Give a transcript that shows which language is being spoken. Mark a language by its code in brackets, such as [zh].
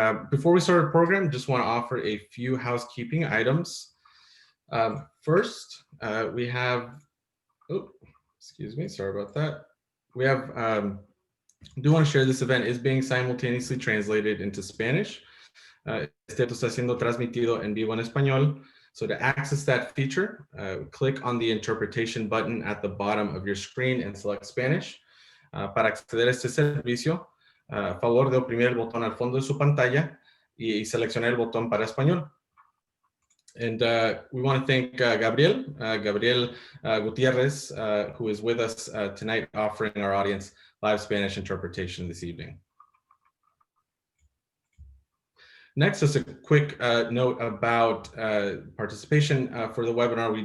[en] Before we start the program, just want to offer a few housekeeping items. First, we have, oh, excuse me, sorry about that. We have, do want to share this event is being simultaneously translated into Spanish. [es] Este evento está siendo transmitido en vivo en español. [en] So to access that feature, click on the interpretation button at the bottom of your screen and select Spanish. [es] Para acceder a este servicio, favor de oprimir el botón al fondo de su pantalla y seleccionar el botón para español. [en] And we want to thank Gabriel Gutierrez, who is with us tonight, offering our audience live Spanish interpretation this evening. Next, just a quick note about participation for the webinar.